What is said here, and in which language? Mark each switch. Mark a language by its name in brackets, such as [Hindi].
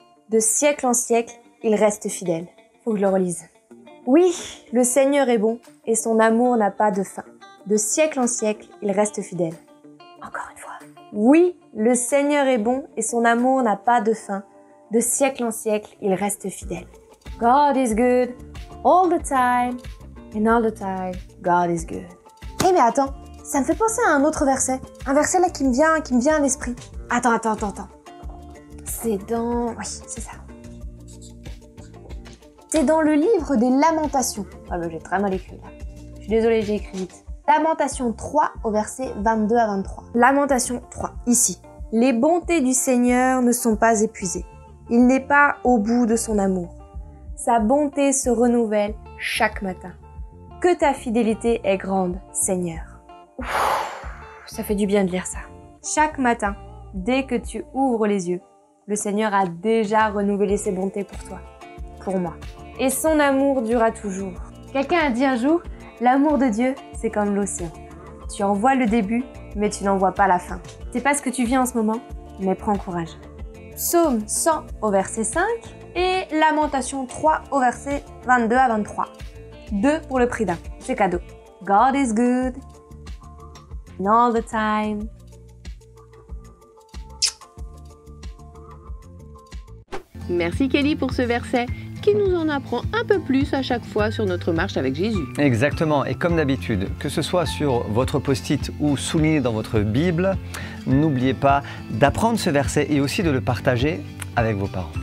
[French] De siècle en siècle, il reste fidèle. Faut que je le relise. Oui, le Seigneur est bon, et son amour n'a pas de fin. De siècle en siècle, il reste fidèle. Encore une fois. Oui, le Seigneur est bon et son amour n'a pas de fin. De siècle en siècle, il reste fidèle. [English] God is good all the time, and all the time, God is good. [French] Eh mais attends, ça me fait penser à un autre verset. Un verset là qui me vient à l'esprit. Attends. C'est dans... Oui, c'est ça. C'est dans le livre des Lamentations. Ah bah j'ai très mal écrit là. Je suis désolée, j'ai écrit vite. Lamentation 3 au verset 22 à 23. Lamentation 3, ici. Les bontés du Seigneur ne sont pas épuisées. Il n'est pas au bout de son amour. Sa bonté se renouvelle chaque matin. Que ta fidélité est grande, Seigneur. Ouf, ça fait du bien de lire ça. Chaque matin, dès que tu ouvres les yeux, le Seigneur a déjà renouvelé ses bontés pour toi, pour moi. Et son amour durera toujours. Quelqu'un a dit un jour, l'amour de Dieu, c'est comme l'océan. Tu en vois le début, mais tu n'en vois pas la fin. C'est pas ce que tu vis en ce moment, mais prends courage. Psaume 100 au verset 5 et Lamentation 3 au verset 22 à 23. 2 pour le prix d'un. C'est cadeau. [English] God is good and all the time. [French] Merci Kelly pour ce verset qui nous en apprend un peu plus à chaque fois sur notre marche avec Jésus. Exactement, et comme d'habitude, que ce soit sur votre post-it ou souligné dans votre Bible, n'oubliez pas d'apprendre ce verset et aussi de le partager avec vos parents.